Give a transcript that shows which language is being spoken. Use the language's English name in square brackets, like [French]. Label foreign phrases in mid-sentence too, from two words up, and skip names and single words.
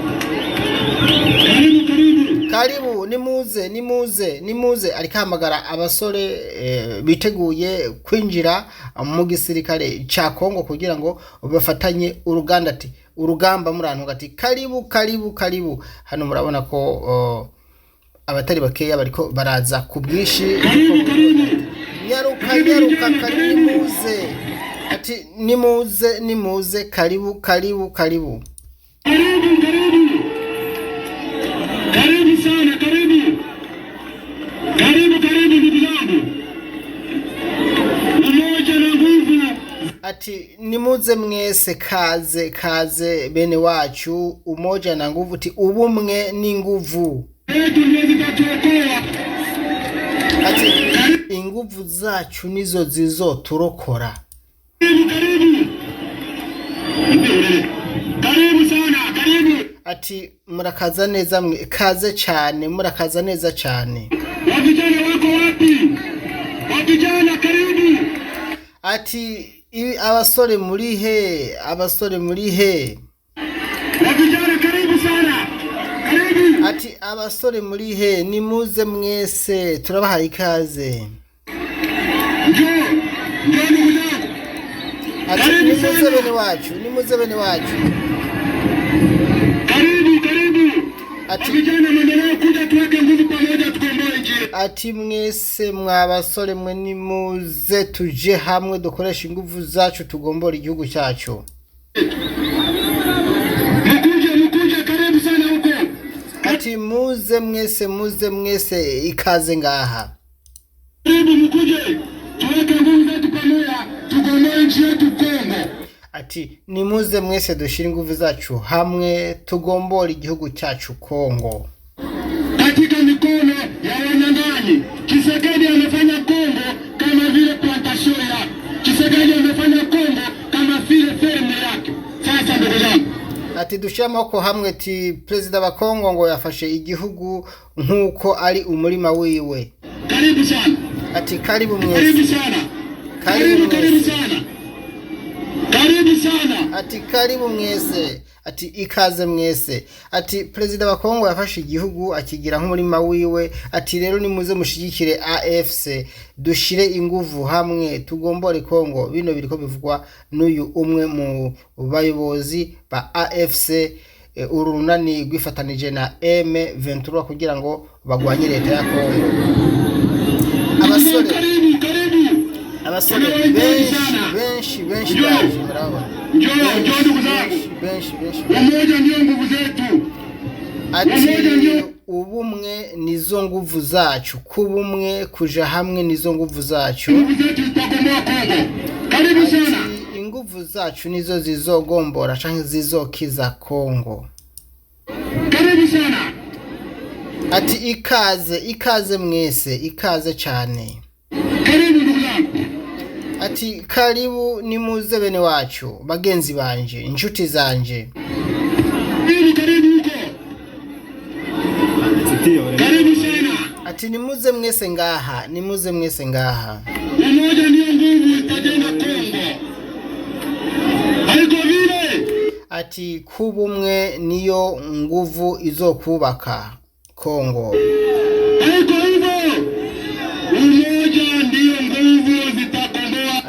[Rundi] Karibu nimuze ariko hamagara abasore biteguye kwinjira mu gisirikare ca Kongo kugira ngo bafatanye uruganda. Ati urugamba murantu gati karibu. Hano murabona ko abatari bakeya bariko baraza ku bwishi. Nyaruka nimuze. Ati nimuze karibu. [Swahili] Karibu sana, karibu ndugu zangu. Umoja na nguvu. [Rundi] Ati nimuze mwese, kaze bene wacu, [Swahili] umoja na nguvu. [Rundi] Ati ubumwe ni nguvu. Ati inguvu zacu nizo zizoturokora. [Swahili] Karibu sana, karibu. [Rundi] Ati murakaza neza mwe, kaze cyane, murakaza neza cyane. [Swahili] Wavijana wako wapi? Wavijana karibu. [Rundi] Ati abasore muri he? [Swahili] Wavijana karibu sana. Karibu. [Rundi] Ati abasore muri he? Nimuze mwese, turabahaye ikaze. [Swahili] Njoo ndugu zangu. [Rundi] Ati nimuze bene wacu. [Swahili] Karibu. [Rundi] Ati [Swahili] vijana mwendeleo kuja tuweke nguvu pamoja tukomboe nchi. [Rundi] Ati mwese mwabasore mwe nimuze tuje hamwe dukoresha inguvu zacu tugombora igihugu cyacu. [Swahili] Mukuje karibu sana huko. [Rundi] Ati muze mwese ikaze ngaha. [Swahili] Karibu mukuje tuweke nguvu zetu pamoja tukomboe nchi yetu Kongo. [Rundi] Ati nimuze mwese dushira inguvu zacu hamwe tugombora igihugu cyacu Kongo. [Swahili] Katika mikono ya wanyang'anyi, Tshisekedi amefanya Kongo kama vile plantation yake. Tshisekedi amefanya Kongo kama vile ferme yake. Sasa ndugu zangu, [Rundi] ati dushira amaboko hamwe. Ati Perezida wa Kongo ngo yafashe igihugu nkuko ari umurima wiwe. [Swahili] Karibu sana. [Rundi] Ati karibu mwese. [Swahili] Karibu sana. [Rundi] Ati karibu mwese. Ati ikaze mwese. Ati Perezida wa Kongo yafashe igihugu akigira nk'umurima wiwe. Ati rero nimuze mushigikire AFC, dushire inguvu hamwe tugombore Kongo. Bino biriko bivugwa n'uyu umwe mu bayobozi ba AFC, urunani rwifatanije na M23 kugira ngo bagwanye leta ya Kongo. Abasore benshi baje, murabona. [Swahili] Njoo ndugu zangu. [Rundi] Benshi. [Swahili] Umoja ndio nguvu zetu. [Rundi] Ati ubumwe nizo nguvu zacu, kubumwe kuja hamwe nizo nguvu zacu. [Swahili] Nguvu zetu zitakomboa Kongo. Karibu sana. [Rundi] Inguvu zacu nizo zizogombora canke zizokiza Kongo. [Swahili] Karibu sana. [Rundi] Ati ikaze mwese, ikaze cyane. [Swahili] Karibu ndugu zangu. [Rundi] Ati karibu nimuze bene wacu, bagenzi banje, inshuti zanje. [Swahili] Karibu huko. Karibu sana. [Rundi] Ati nimuze mwese ngaha. [Swahili] Umoja ndio nguvu itajenga Kongo. Haiko vile. [Rundi] Ati kubumwe niyo nguvu izokubaka Kongo. [Swahili] Haiko hivyo. Umoja ndio nguvu zitakomboa.